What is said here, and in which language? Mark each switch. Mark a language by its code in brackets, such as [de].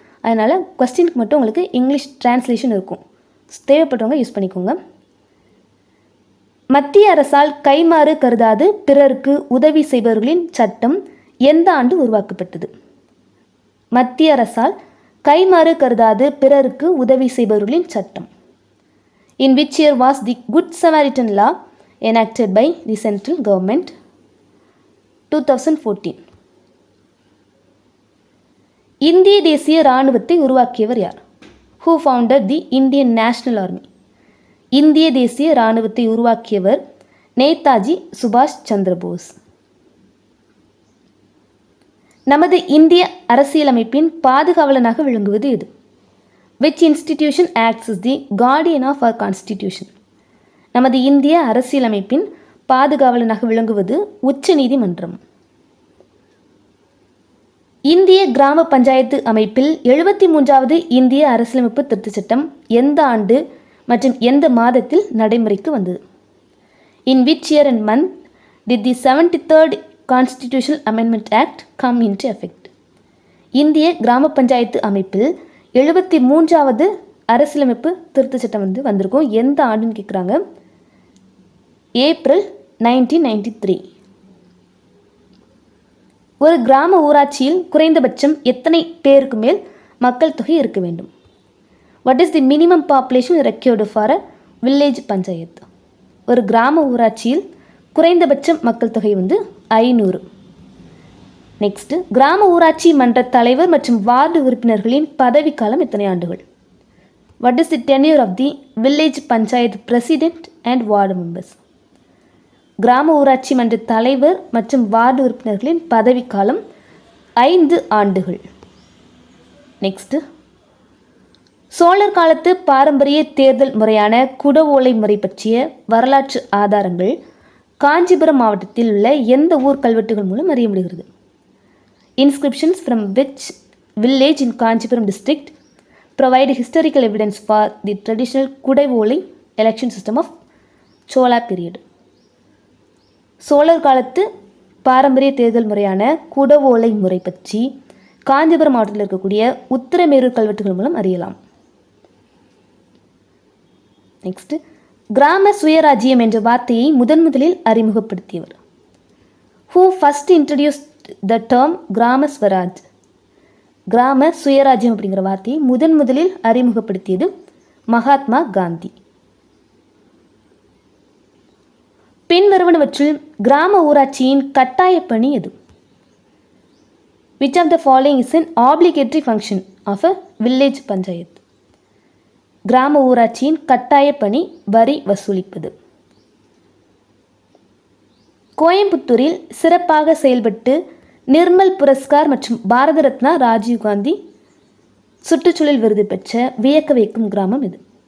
[ta] அதனால் கொஸ்டினுக்கு மட்டும் உங்களுக்கு இங்கிலீஷ் டிரான்ஸ்லேஷன் இருக்கும். தேவைப்படுறவங்க யூஸ் பண்ணிக்கோங்க. மத்திய அரசால் கைமாறு கருதாது பிறருக்கு உதவி செய்பவர்களின் சட்டம் எந்த ஆண்டு உருவாக்கப்பட்டது? மத்திய அரசால் கைமாறு கருதாது பிறருக்கு உதவி செய்பவர்களின் சட்டம். [en] In which year was the Good Samaritan law enacted by the central government? [ta] 2014. இந்திய தேசிய இராணுவத்தை உருவாக்கியவர் யார்? [en] Who founded the Indian National Army? [ta] இந்திய தேசிய இராணுவத்தை உருவாக்கியவர் நேதாஜி சுபாஷ் சந்திரபோஸ். நமது இந்திய அரசியலமைப்பின் பாதுகாவலனாக விளங்குவது எது? [en] Which institution acts as the guardian of our constitution? [ta] நமது இந்திய அரசியலமைப்பின் பாதுகாவலனாக விளங்குவது உச்ச நீதிமன்றம். இந்திய கிராம பஞ்சாயத்து அமைப்பில் 73வது இந்திய அரசியலமைப்பு திருத்தச் சட்டம் எந்த ஆண்டு மற்றும் எந்த மாதத்தில் நடைமுறைக்கு வந்தது? [en] In which year and month did the 73rd Constitutional Amendment Act come into effect? [ta] இந்திய கிராம பஞ்சாயத்து அமைப்பில் 73வது அரசியலமைப்பு திருத்தச் சட்டம் வந்து வந்திருக்கும். எந்த ஆண்டுன்னு கேட்குறாங்க. ஏப்ரல் 1993. ஒரு கிராம ஊராட்சியில் குறைந்தபட்சம் எத்தனை பேருக்கு மேல் மக்கள் தொகை இருக்க வேண்டும்? [en] What is the minimum population required for a village panchayat? [ta] ஒரு கிராம ஊராட்சியில் குறைந்தபட்சம் மக்கள் தொகை வந்து 500. நெக்ஸ்ட்டு, கிராம ஊராட்சி மன்ற தலைவர் மற்றும் வார்டு உறுப்பினர்களின் பதவிக்காலம் எத்தனை ஆண்டுகள்? [en] What is the tenure of the village panchayat president and ward members? [ta] கிராம ஊராட்சி மன்ற தலைவர் மற்றும் வார்டு உறுப்பினர்களின் பதவிக்காலம் 5 ஆண்டுகள். நெக்ஸ்ட்டு, சோழர் காலத்து பாரம்பரிய தேர்தல் முறையான குடவோலை முறை பற்றிய வரலாற்று ஆதாரங்கள் காஞ்சிபுரம் மாவட்டத்தில் உள்ள எந்த ஊர் கல்வெட்டுகள் மூலம் அறிய முடிகிறது? [en] Inscriptions from which village in Kanchipuram district provide historical evidence for the traditional Kudaivolai election system of Chola period? [ta] சோழர் காலத்து பாரம்பரிய தேர்தல் முறையான குடவோலை முறை பற்றி காஞ்சிபுரம் மாவட்டத்தில் இருக்கக்கூடிய உத்திரமேரூர் கல்வெட்டுகள் மூலம் அறியலாம். நெக்ஸ்ட், கிராம சுயராஜ்யம் என்ற வார்த்தையை முதலில் அறிமுகப்படுத்தியவர்? [en] Who first introduced the term Gram Swaraj? [ta] கிராம சுயராஜ்யம் அப்படிங்கிற வார்த்தையை முதலில் அறிமுகப்படுத்தியது மகாத்மா காந்தி. பின்வருவனவற்றில் கிராம ஊராட்சியின் கட்டாய பணி எது? [en] Which of the following is an obligatory function of a village panchayat? [ta] கிராம ஊராட்சியின் கட்டாய பணி வரி வசூலிப்பது. கோயம்புத்தூரில் சிறப்பாக செயல்பட்டு நிர்மல் புரஸ்கார் மற்றும் பாரத ரத்னா ராஜீவ்காந்தி சுற்றுச்சூழல் விருது பெற்ற வியக்க வைக்கும் கிராமம் இது?